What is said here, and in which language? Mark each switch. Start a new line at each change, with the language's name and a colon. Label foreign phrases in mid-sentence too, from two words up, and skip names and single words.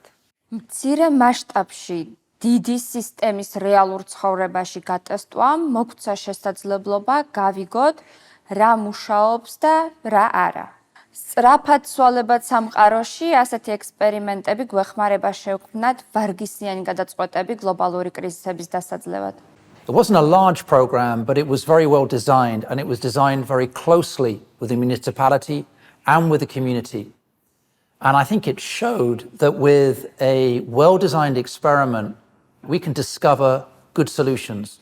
Georgian: მცირე მასშტაბში დიდი სისტემის რეალურ ცხოვრებაში გატესტვამ მოგვცა შესაძლებლობა გავიგოთ რა მუშაობს და რა არა. სწრაფად ცვალებად სამყაროში ასეთი ექსპერიმენტები გვეხმარება შევქმნათ ვარგისიანი გადაწყვეტები გლობალური კრიზისების დასაძლევად.
English: It wasn't a large program, but it was very well designed, and it was designed very closely with the municipality and with the community. And I think it showed that with a well-designed experiment, we can discover good solutions.